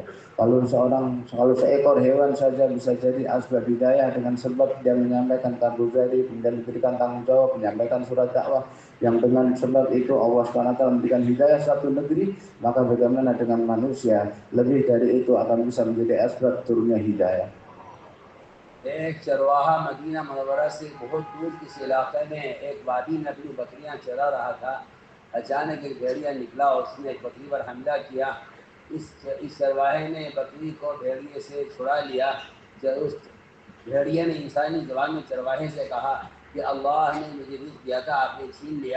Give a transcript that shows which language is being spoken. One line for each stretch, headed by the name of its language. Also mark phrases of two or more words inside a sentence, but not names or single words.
Indonesian: Kalau seekor hewan saja bisa jadi asbab hidayah dengan sebab dia menyampaikan karguzari, kemudian diberikan tanggung jawab, menyampaikan surat dakwah, yang dengan sebab itu Allah SWT memberikan hidayah satu negeri, maka bagaimana dengan manusia? Lebih dari itu akan bisa menjadi asbab turunnya hidayah.
Hindi: एक चरवाहा मदीना मनवरा से बहुत दूर किसी इलाके में एक वादी में अपनी बकरियां चरा रहा था। अचानक एक भेड़िया निकला और उसने एक बकरी पर हमला किया। इस चरवाहे ने बकरी को भेड़िए से छुड़ा लिया। जब उस भेड़िए ने इंसानी ज़बान में चरवाहे से कहा कि अल्लाह ने मुझे रिज़्क़ दिया था, आपने छीन लिया।